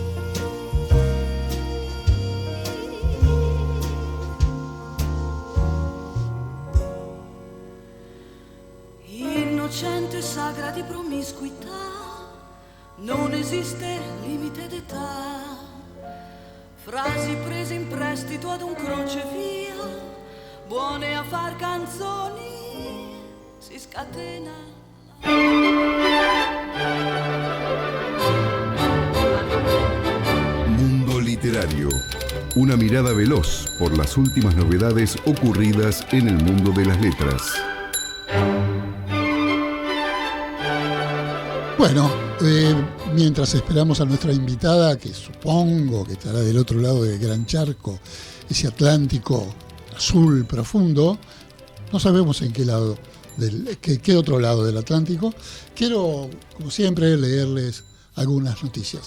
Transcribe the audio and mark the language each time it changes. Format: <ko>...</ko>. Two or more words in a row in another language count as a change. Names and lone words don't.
<it>Innocente sagra di promiscuità, non esiste limite d'età. Frasi prese in prestito ad un crocevia, buone a far canzoni, si scatena.</it> <es>Mundo literario. Una mirada veloz por las últimas novedades ocurridas en el mundo de las letras. Bueno, mientras esperamos a nuestra invitada, que supongo que estará del otro lado del gran charco, ese Atlántico azul profundo, no sabemos en qué lado, qué otro lado del Atlántico, quiero, como siempre, leerles algunas noticias.</es>